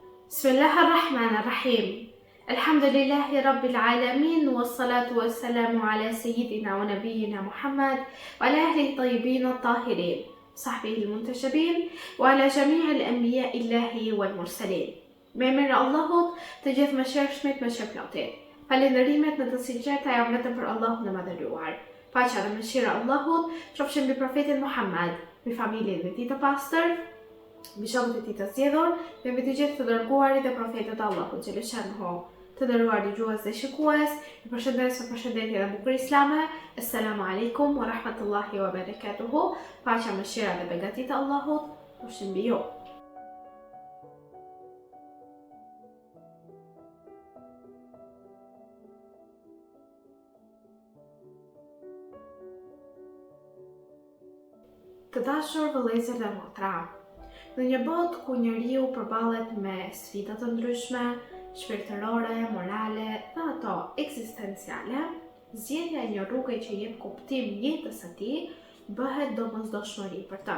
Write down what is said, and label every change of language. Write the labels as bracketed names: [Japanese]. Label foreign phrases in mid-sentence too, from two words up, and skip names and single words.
[Arabic] بسم الله الرحمن الرحيم. الحمد لله رب العالمين، والصلاة والسلام على سيدنا ونبينا محمد وعلى أهله الطيبين الطاهرين، صحبه المنتجبين وعلى جميع الأنبياء الله والمرسلين. [Albanian] Me emrin e Allahut, të gjithë mëshirshmit, mëshirëplotit. Falënderimet në të sinqerta janë vetëm për Allahun e madhëruar. Paqja dhe mëshira e Allahut qofshin mbi profetin Muhammad, mbi familjen e tij të pastër, mbi shokët e tij të zgjedhur dhe mbi të gjithë të dërguarit dhe profetët e Allahut xheleshanhu. Të nderuar dëgjues dhe shikues, ju përshëndes me përshëndetje dhe bukur islame. [Arabic] السلام عليكم ورحمة الله وبركاته. [Albanian] Paqja, mëshira dhe begatit e Allahut qofshin mbi ju. Të dashur vëllezër dhe motra, në një botë ku njeriu përballet me sfida të ndryshme, shpirtërore, morale dhe ato ekzistenciale, zgjedhja e një rruge që jep kuptim jetës së tij bëhet domosdoshmëri për të.